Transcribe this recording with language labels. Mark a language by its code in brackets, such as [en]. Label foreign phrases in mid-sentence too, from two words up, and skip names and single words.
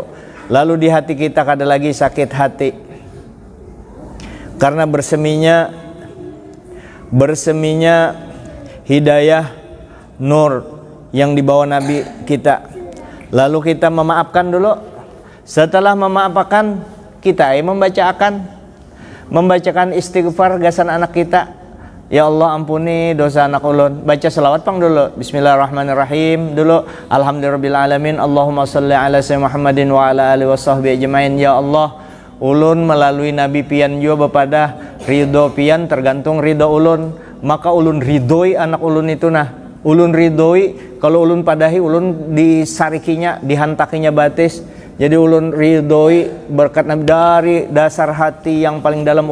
[bjn] Lalu di hati kita kada lagi sakit hati karena berseminya hidayah nur yang dibawa Nabi kita. Lalu kita memaafkan dulu. Setelah memaafkan, kita membacakan istighfar gasan anak kita. Ya Allah ampuni dosa anak ulun. Baca selawat pang dulu. Bismillahirrahmanirrahim dulu. [ar] الحمد لله رب العالمين. اللهم صل على سيدنا محمد وعلى آله وصحبه أجمعين. [bjn] Ya Allah, ulun melalui Nabi pian juga bepada ridho pian tergantung ridho ulun. Maka ulun ridhoi anak ulun itu nah. Ulun ridhoi, kalau ulun padahi ulun disarikinya, dihantakinya batis. Jadi ulun ridhoi berkat Nabi dari dasar hati yang paling dalam.